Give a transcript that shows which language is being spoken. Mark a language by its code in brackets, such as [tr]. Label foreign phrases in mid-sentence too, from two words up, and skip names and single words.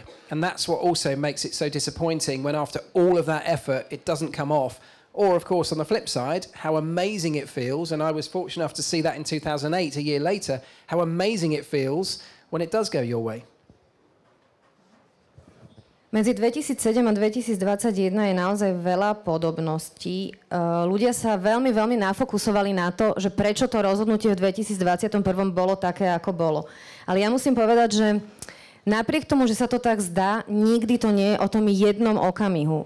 [en] And that's what also makes it so disappointing when after all of that effort, it doesn't come off. Or, of course, on the flip side, how amazing it feels, and I was fortunate enough to see that in 2008, a year later, how amazing it feels when it does go your way. [sk] Medzi 2007 a 2021 je naozaj veľa podobností. Ľudia sa veľmi, veľmi nafokusovali na to, že prečo to rozhodnutie v 2021 bolo také, ako bolo. Ale ja musím povedať, že napriek tomu, že sa to tak zdá, nikdy to nie je o tom jednom okamihu.